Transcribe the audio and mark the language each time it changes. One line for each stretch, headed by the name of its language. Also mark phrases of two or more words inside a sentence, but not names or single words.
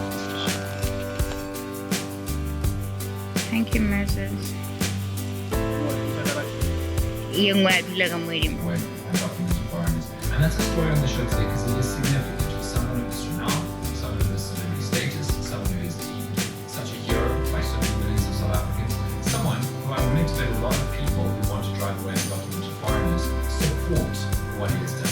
English: Thank you, Moses.
Tswana: e nngwe a dula ka mo edimo.
English: Way undocumented foreigners. And that's a story on the show today because it is significant. Someone who is renowned, someone who has celebrity status, someone who is deemed such a hero by so many millions of South Africans, someone who I'm willing to bet a lot of people who want to drive away undocumented foreigners support what he has done.